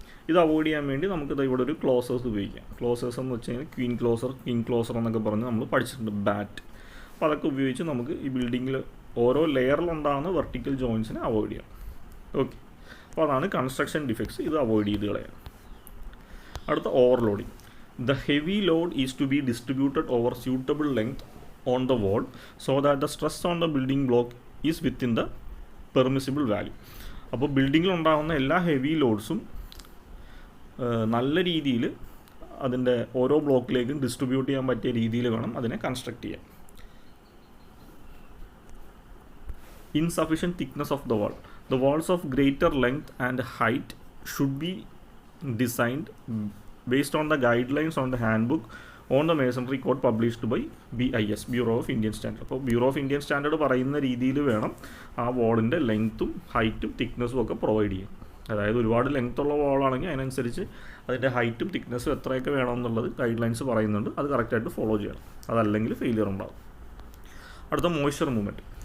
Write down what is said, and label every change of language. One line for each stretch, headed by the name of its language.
Malayalam: ഇത് അവോയ്ഡ് ചെയ്യാൻ വേണ്ടി നമുക്കിത് ഇവിടെ ഒരു ക്ലോസേഴ്സ് ഉപയോഗിക്കാം. ക്ലോസേഴ്സ് എന്ന് വെച്ച് കഴിഞ്ഞാൽ ക്വീൻ ക്ലോസർ, കിങ് ക്ലോസർ എന്നൊക്കെ പറഞ്ഞ് നമ്മൾ പഠിച്ചിട്ടുണ്ട്, ബാറ്റ്. അപ്പോൾ അതൊക്കെ ഉപയോഗിച്ച് നമുക്ക് ഈ ബിൽഡിങ്ങിൽ ഓരോ ലെയറിലുണ്ടാകുന്ന വെർട്ടിക്കൽ ജോയിൻസിനെ അവോയ്ഡ് ചെയ്യാം. ഓക്കെ, അപ്പോൾ അതാണ് കൺസ്ട്രക്ഷൻ ഡിഫക്ട്സ്. ഇത് അവോയ്ഡ് ചെയ്ത് കളയാം. അടുത്ത overloading.
English: The heavy load is to be distributed over suitable length on the wall so that the stress on the building block is within the permissible value.
Malayalam: അപ്പോൾ ബിൽഡിങ്ങിൽ ഉണ്ടാകുന്ന എല്ലാ ഹെവി ലോഡ്സും നല്ല രീതിയിൽ അതിൻ്റെ ഓരോ ബ്ലോക്കിലേക്കും ഡിസ്ട്രിബ്യൂട്ട് ചെയ്യാൻ പറ്റിയ രീതിയിൽ വേണം അതിനെ കൺസ്ട്രക്ട് ചെയ്യാൻ.
English: Insufficient thickness of the wall. The walls of greater length and height should be designed based on the guidelines on the handbook on the masonry code published by BIS, Bureau of Indian Standard.
Malayalam: അപ്പോൾ bureau of Indian standard പറയുന്ന രീതിയിൽ വേണം ആ വാളിൻ്റെ ലെങ്ത്തും ഹൈറ്റും തിക്നെസ്സും ഒക്കെ provide ചെയ്യാൻ. അതായത് ഒരുപാട് ലെങ്ത്തുള്ള വാളാണെങ്കിൽ അതിനനുസരിച്ച് അതിൻ്റെ ഹൈറ്റും തിക്നെസ്സും എത്രയൊക്കെ വേണമെന്നുള്ളത് ഗൈഡ് ലൈൻസ് പറയുന്നുണ്ട്. അത് കറക്റ്റായിട്ട് ഫോളോ ചെയ്യണം, അതല്ലെങ്കിൽ ഫെയിലിയർ ഉണ്ടാകും. അടുത്ത മോയ്സ്ചർ മൂവ്മെൻറ്റ്.